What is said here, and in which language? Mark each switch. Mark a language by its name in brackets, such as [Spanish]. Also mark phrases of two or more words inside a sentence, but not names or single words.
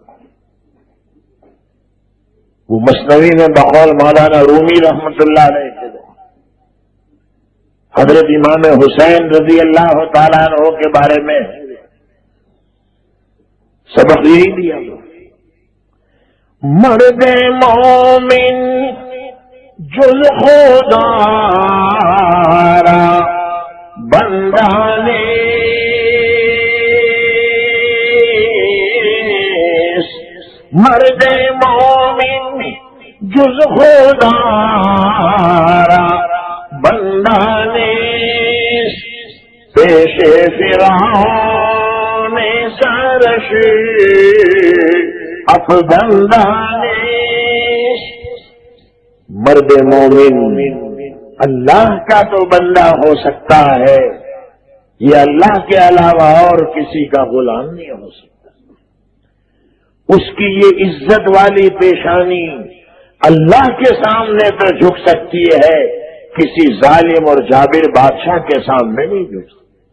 [Urdu] وہ مثنوی میں بقول مولانا رومی [Arabic] رحمت اللہ علیہ [Urdu] حضرت امام حسین [Arabic] رضی اللہ تعالیٰ عنہ [Urdu] کے بارے میں سبق یہی دیا، [Persian] مرد مومن جز خدا را بندہ نیست، مرد مومن جز خدا را بندہ نیست، پیش فرعون سرش افگندہ نیست۔ [Urdu] مرد مومن اللہ کا تو بندہ ہو سکتا ہے، یہ اللہ کے علاوہ اور کسی کا غلام نہیں ہو سکتا۔ اس کی یہ عزت والی پیشانی اللہ کے سامنے تو جھک سکتی ہے، کسی ظالم اور جابر بادشاہ کے سامنے نہیں جھک سکتی۔